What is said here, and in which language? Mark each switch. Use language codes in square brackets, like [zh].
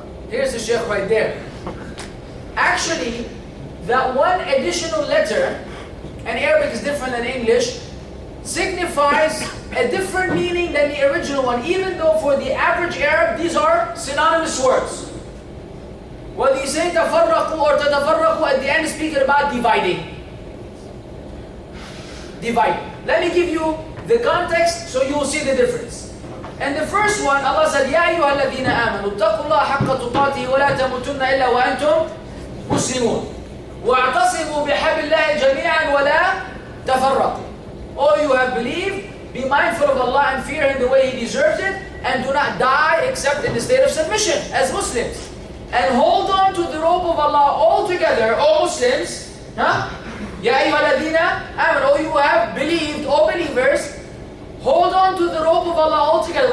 [en] Here's the sheikh right there. Actually, that one additional letter, and Arabic is different than English, signifies a different meaning than the original one, even though for the average Arab, these are synonymous words. Whether you say tafarraqu or tatafarraqu, at the end is speaking about dividing. Dividing. Let me give you the context so you will see the difference. And the first one, Allah said, [ar] يَا أَيُّهَا الَّذِينَ آمَنُوا اتَّقُوا اللَّهَ حَقَّ تُقَاتِهِ وَلَا تَمُوتُنَّ إِلَّا وَأَنْتُمْ مُسْلِمُونَ وَاعْتَصِمُوا بِحَبْلِ اللَّهِ جَمِيعًا وَلَا تَفَرَّقُوا. [en] All you have believed, be mindful of Allah and fear Him the way He deserves it, and do not die except in the state of submission as Muslims. And hold on to the rope of Allah all together, all Muslims. Huh? [ar] Ya ayyuhalladhina amanu, [en] all you who have believed, all believers, hold on to the rope of Allah all together.